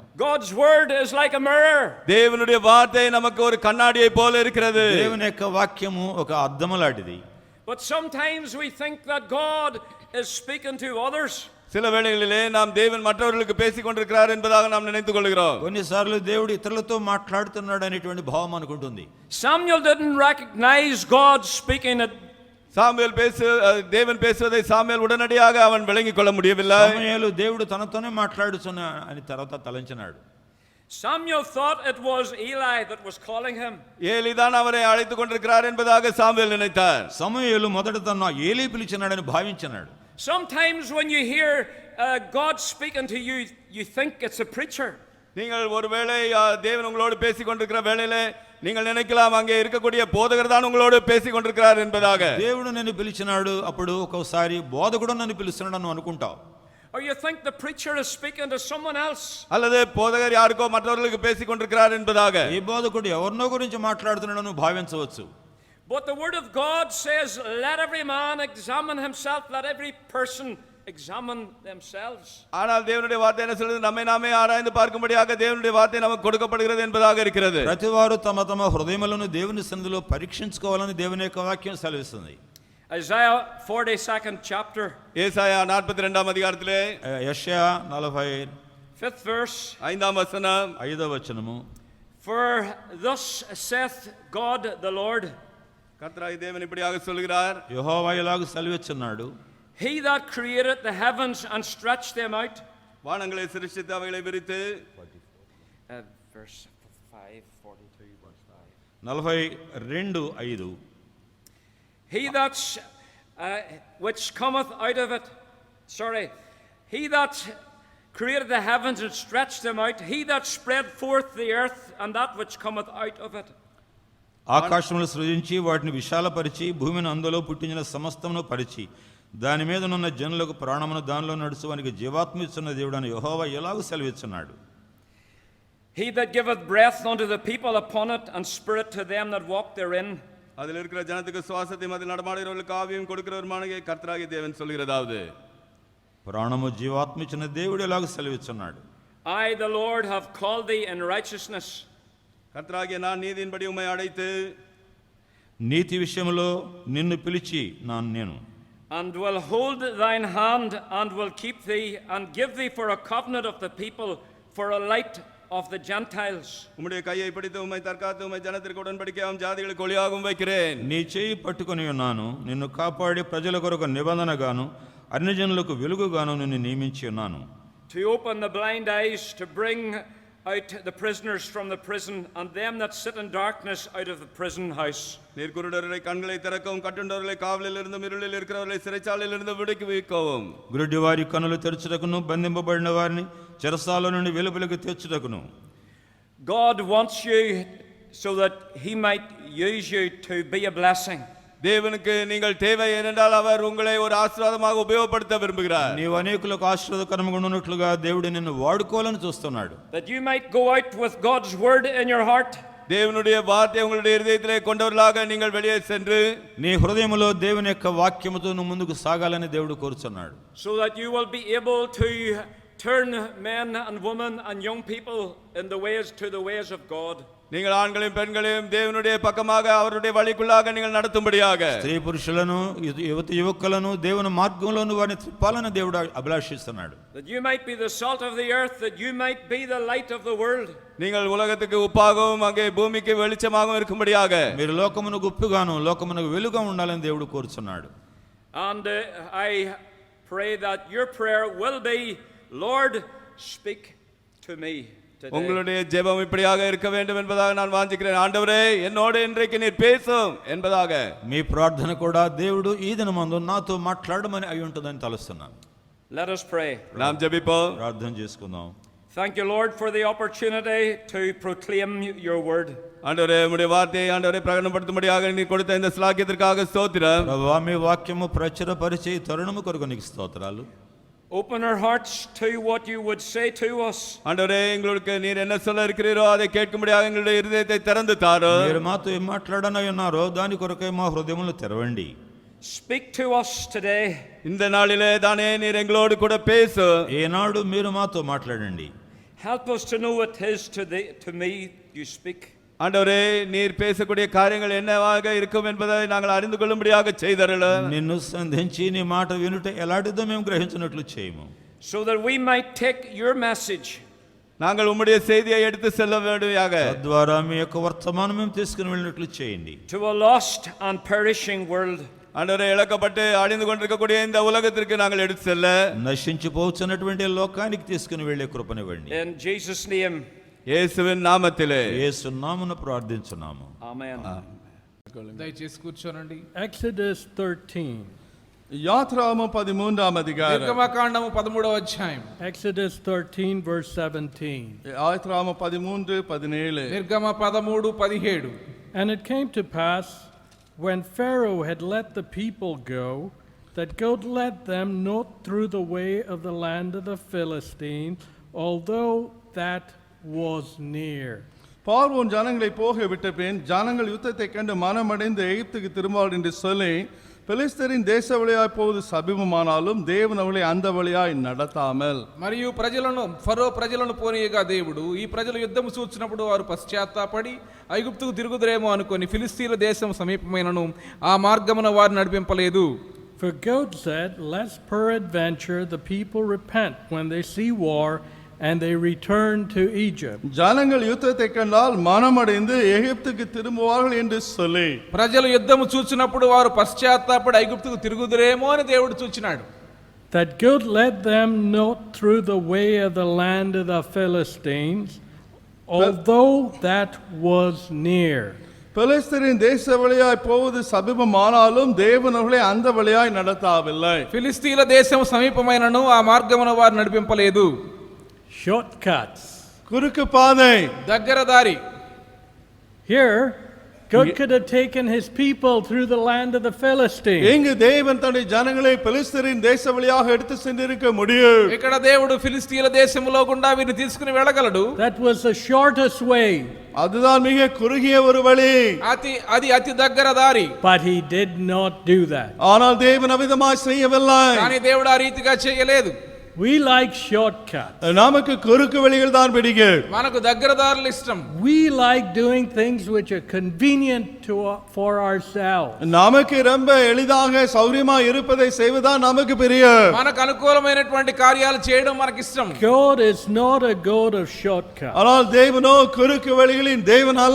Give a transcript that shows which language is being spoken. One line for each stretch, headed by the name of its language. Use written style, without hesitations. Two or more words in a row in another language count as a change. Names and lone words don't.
English: God's word is like a mirror.
Tamil: தேவனுடைய வார்த்தை நமக்கு ஒரு கண்ணாடியை போல இருக்கிறது.
Telugu: దేవుని యొక్క వాక్యము ఒక అద్దము లాంటిది.
English: But sometimes we think that God is speaking to others.
Tamil: சில வேளைகளிலே நாம் தேவன் மற்றவர்களுக்கு பேசிக் கொண்டிருக்கிறார் என்பதாக நாம் நினைத்துக் கொள்கிறோம்.
Telugu: కొన్నిసార్లు దేవుడు ఇతరులతో మాట్లాడుతున్నాడు అనేటువంటి భావం అనుకుంటుంది.
English: Samuel didn't recognize God speaking at
Tamil: சாமுவேல் தேவன் பேசுவதை சாமுவேல் உடனடியாக அவன் விளங்கிக் கொள்ள முடியவில்லை.
Telugu: సమూయేలు దేవుడు తనతోనే మాట్లాడుతున్నా అని తర్వాత తలంచినాడు.
English: Samuel thought it was Eli that was calling him.
Tamil: ஏலிதான் அவரை அழைத்துக் கொண்டிருக்கிறார் என்பதாக சாமுவேல் நினைத்தார்.
Telugu: సమూయేలు మొదట తన ఏలీ పిలిచినాడని భావించినాడు.
English: Sometimes when you hear God speaking to you, you think it's a preacher.
Tamil: நீங்கள் ஒருவேளை தேவன் உங்களோடு பேசிக் கொண்டிருக்கிற வேளையிலே நீங்கள் நினைக்கலாம் அங்கே இருக்கக்கூடிய போதகர் தான் உங்களோடு பேசிக் கொண்டிருக்கிறார் என்பதாக.
Telugu: దేవుడు నిన్ను పిలిచినాడు, అప్పుడు ఒక్కోసారి బోధకుడు నన్ను పిలుస్తున్నాడు అనుకుంటావు.
English: Or you think the preacher is speaking to someone else.
Tamil: அல்லது போதகர் யாருக்கோ மற்றவர்களுக்கு பேசிக் கொண்டிருக்கிறார் என்பதாக.
Telugu: ఈ బోధకుడు ఎవరినో గురించి మాట్లాడుతున్నాడని భావించవచ్చు.
English: But the word of God says, let every man examine himself, let every person examine themselves.
Tamil: ஆனால் தேவனுடைய வார்த்தை என்ன சொல்றது? நம்மை நாமே ஆராய்ந்து பார்க்கும்படியாக தேவனுடைய வார்த்தை நமக்கு கொடுக்கப்படுகிறது என்பதாக இருக்கிறது.
Telugu: ప్రతివారు తమ తమ హృదయములను దేవుని సన్నిధిలో పరీక్షించుకోవాలని దేవుని యొక్క వాక్యం సెలవిస్తుంది.
English: Isaiah 42nd chapter.
Tamil: ஏசாயா 42ஆம் அதிகாரத்திலே
Telugu: యెషయా
English: 5th verse.
Tamil: 5ஆம் வசனம்.
Telugu: 5వ వచనము.
English: For thus saith God the Lord.
Tamil: கர்த்தராகிய தேவன் இப்படியாக சொல்கிறார்.
Telugu: యెహోవా ఇలాగ సెలవిస్తున్నాడు.
English: He that created the heavens and stretched them out.
Tamil: வானங்களை சிருஷ்டித்து அவைகளை விரித்து.
English: Verse 5, 42 verse 5. 42:5. He that which cometh out of it, he that created the heavens and stretched them out, he that spread forth the earth and that which cometh out of it.
Telugu: ఆకాశములు సృజించి వాటిని విశాలపరిచి భూమిని అందులో పుట్టించిన సమస్తమును పరిచి దాని మీద ఉన్న జనులకు ప్రాణమును దానిలో నడుచువానికి జీవాత్మ ఇచ్చున్న దేవుడని యెహోవా ఎలాగూ సెలవిస్తున్నాడు.
English: He that giveth breath unto the people upon it and spirit to them that walk therein.
Tamil: அதில் இருக்கிற ஜனத்துக்கு சுவாசத்தையும் அதில் நடமாடுகிறவர்களுக்கு ஆவியும் கொடுக்கிறவருமான கர்த்தராகிய தேவன் சொல்கிறதாவது.
Telugu: ప్రాణము జీవాత్మ ఇచ్చిన దేవుడు ఎలాగూ సెలవిస్తున్నాడు.
English: I the Lord have called thee in righteousness.
Tamil: கர்த்தராகிய நான் நீதியின்படி உம்மை அழைத்து
Telugu: నీతి విషయంలో నిన్ను పిలిచి నేను
English: and will hold thine hand and will keep thee and give thee for a covenant of the people, for a light of the Gentiles.
Tamil: உம்முடைய கையை பிடித்து உம்மை தற்காத்து உம்மை ஜனத்திற்கு உடன்படிக்கையாகும் ஜாதிகளுக்கு ஒளியாகவும் வைக்கிறேன்.
Telugu: నీ చేయి పట్టుకొని ఉన్నాను, నిన్ను కాపాడి ప్రజల కొరకు నిబంధనగాను అన్ని జనులకు వెలుగుగాను నిన్ను నియమించి ఉన్నాను.
English: To open the blind eyes, to bring out the prisoners from the prison, and them that sit in darkness out of the prison house.
Tamil: நீர் குருடரை கண்களை திறக்கவும் கட்டுண்டவர்களை காவலில் இருந்தும் இருளில் இருக்கிறவர்களை சிறைச்சாலையில் இருந்து விடுவிக்கவும்.
Telugu: గురుడి వారి కన్నులు తెరచుటకును బంధింపబడిన వారిని చెరసాల నుండి వెలుపలికి తెచ్చుటకును.
English: God wants you so that he might use you to be a blessing.
Tamil: தேவனுக்கு நீங்கள் தேவை ஏனென்றால் அவர் உங்களை ஒரு ஆசீர்வாதமாக உபயோகப்படுத்த விரும்புகிறார்.
Telugu: నీవు అనేకులకు ఆశీర్వాదకరంగా ఉన్నట్లుగా దేవుడు నిన్ను వాడుకోవాలని చూస్తున్నాడు.
English: That you might go out with God's word in your heart.
Tamil: தேவனுடைய வார்த்தை உங்களுடைய இதயத்திலே கொண்டவர்களாக நீங்கள் வெளியே சென்று
Telugu: నీ హృదయములో దేవుని యొక్క వాక్యముతో నువ్వు ముందుకు సాగాలని దేవుడు కోరుచున్నాడు.
English: So that you will be able to turn men and women and young people in the ways to the ways of God.
Tamil: நீங்கள் ஆண்களையும் பெண்களையும் தேவனுடைய பக்கமாக அவருடைய வழிக்குள்ளாக நீங்கள் நடத்தும்படியாக
Telugu: స్త్రీ పురుషులను యువతి యువకులను దేవుని మార్గంలోను వారిని త్రిప్పాలని దేవుడు అభిలాషిస్తున్నాడు.
English: That you might be the salt of the earth, that you might be the light of the world.
Tamil: நீங்கள் உலகத்துக்கு உப்பாகவும் அங்கே பூமிக்கு வெளிச்சமாகவும் இருக்கும்படியாக
Telugu: మీరు లోకమునకు ఉప్పుగాను లోకమునకు వెలుగుగా ఉండాలని దేవుడు కోరుచున్నాడు.
English: And I pray that your prayer will be, Lord, speak to me today.
Tamil: உங்களுடைய ஜெபம் இப்படியாக இருக்க வேண்டும் என்பதாக நான் வாஞ்சிக்கிறேன். ஆண்டவரே என்னோடு இன்றைக்கு நீர் பேசும் என்பதாக.
Telugu: మీ ప్రార్థన కూడా దేవుడు ఈ దినమందు నాతో మాట్లాడమని అయి ఉంటుందని తలుస్తున్నాను.
English: Let us pray.
Tamil: நாம் ஜெபிப்போம்.
Telugu: ప్రార్థన చేసుకుందాం.
English: Thank you, Lord, for the opportunity to proclaim your word.
Tamil: ஆண்டவரே உம்முடைய வார்த்தையை ஆண்டவரே பிரகடனப்படுத்தும்படியாக நீர் கொடுத்த இந்த ஸ்லாக்கியத்திற்காக ஸ்தோத்திரம்.
Telugu: ప్రభువా మీ వాక్యము ప్రచురపరిచే తరుణము కొరకు నీకు స్తోత్రాలు.
English: Open our hearts to what you would say to us.
Tamil: ஆண்டவரே எங்களுக்கு நீர் என்ன சொல்ல இருக்கிறீரோ அதை கேட்கும்படியாக எங்களுடைய இருதயத்தை திறந்து தாரும்.
Telugu: మీరు మాతో ఏం మాట్లాడనై ఉన్నారో దాని కొరకై మా హృదయములు తెరవండి.
English: Speak to us today.
Tamil: இந்த நாளிலே தானே நீர் எங்களோடு கூட பேசு.
Telugu: ఏనాడు మీరు మాతో మాట్లాడండి.
English: Help us to know it is to me you speak.
Tamil: ஆண்டவரே நீர் பேசக்கூடிய காரியங்கள் என்னவாக இருக்கும் என்பதை நாங்கள் அறிந்து கொள்ளும்படியாக செய்தருளும்.
Telugu: నిన్ను సంధించి నీ మాట వినుట ఎలాంటిదో మేము గ్రహించినట్లు చేయము.
English: So that we might take your message.
Tamil: நாங்கள் உம்முடைய செய்தியை எடுத்து செல்ல வேண்டுமையாக.
Telugu: తద్వారా మీ యొక్క వర్తమానం మేము తీసుకుని వెళ్ళినట్లు చేయండి.
English: To a lost and perishing world.
Tamil: ஆண்டவரே இழக்கப்பட்டு அழிந்து கொண்டிருக்கக்கூடிய இந்த உலகத்திற்கு நாங்கள் எடுத்து செல்ல
Telugu: నశించిపోతున్నటువంటి లోకానికి తీసుకుని వెళ్ళే కృపనివ్వండి.
English: In Jesus' name.
Tamil: இயேசுவின் நாமத்திலே
Telugu: యేసు నామమున ప్రార్థించున్నాము.
English: Amen.
Telugu: దయచేసి కూర్చోనండి.
English: Exodus 13.
Telugu: యాత్రాగమం 13వ అధ్యాయం. నిర్గమకాండము 13వ అధ్యాయం.
English: Exodus 13 verse 17.
Telugu: యాత్రాగమం 13:17. నిర్గమ 13:17.
English: And it came to pass, when Pharaoh had let the people go, that God led them not through the way of the land of the Philistines, although that was near.
Tamil: பார்வோன் ஜனங்களை போக விட்ட பின் ஜனங்கள் யுத்தத்தை கண்டு மனமடைந்து எகிப்துக்கு திரும்பார்கள் என்று சொல்லி பெலிஸ்தரின் தேச வழியாய் போவது சபிமமானாலும் தேவன் அவளை அந்த வழியாய் நடத்தாமல்.
Telugu: మరియు ఫరో ప్రజలను పోనీయగా దేవుడు ఈ ప్రజలు యుద్ధము చూచినప్పుడు వారు పశ్చాత్తాపడి ఐగుప్తుకు తిరుగుదురేమో అనుకొని ఫిలిస్తీన్ల దేశం సమీపమైనను ఆ మార్గమున వారు నడిపింపలేదు.
English: For God said, lest peradventure the people repent when they see war, and they return to Egypt.
Tamil: ஜனங்கள் யுத்தத்தை கண்டால் மனமடைந்து எகிப்துக்கு திரும்புவார்கள் என்று சொல்லி
Telugu: ప్రజలు యుద్ధము చూచినప్పుడు వారు పశ్చాత్తాపడి ఐగుప్తుకు తిరుగుదురేమో అని దేవుడు చూచినాడు.
English: That God led them not through the way of the land of the Philistines, although that was near.
Tamil: பெலிஸ்தரின் தேச வழியாய் போவது சபிமமானாலும் தேவன் அவர்களை அந்த வழியாய் நடத்தாவில்லை.
Telugu: ఫిలిస్తీన్ల దేశం సమీపమైనను ఆ మార్గమున వారు నడిపింపలేదు.
English: Shortcuts.
Tamil: குறுக்கு பாதை.
Telugu: దగ్గర దారి.
English: Here, God could have taken his people through the land of the Philistines.
Tamil: இங்கு தேவன் தன்னுடைய ஜனங்களை பெலிஸ்தரின் தேச வழியாக எடுத்து சென்றிருக்க முடியும்.
Telugu: ఇక్కడ దేవుడు ఫిలిస్తీన్ల దేశములో గుండా వీరిని తీసుకుని వెళ్ళగలడు.
English: That was the shortest way.
Tamil: அதுதான் மிக குறுகிய ஒரு வழி.
Telugu: అది అతి దగ్గర దారి.
English: But he did not do that.
Tamil: ஆனால் தேவன் அவிதமாய் செய்யவில்லை.
Telugu: కానీ దేవుడు ఆ రీతిగా చేయలేదు.
English: We like shortcuts.
Tamil: நமக்கு குறுக்கு வழிகள் தான் பிடிக்கும்.
Telugu: మనకు దగ్గర దారులు ఇష్టం.
English: We like doing things which are convenient for ourselves.
Tamil: நமக்கு ரொம்ப எளிதாக சௌரியமா இருப்பதை செய்வதுதான் நமக்கு பிரியம்.
Telugu: మనకు అనుకూలమైనటువంటి కార్యాలు చేయడం మనకి ఇష్టం.
English: God is not a God of shortcuts.
Tamil: ஆனால் தேவனோ குறுக்கு வழிகளின் தேவன் அல்ல.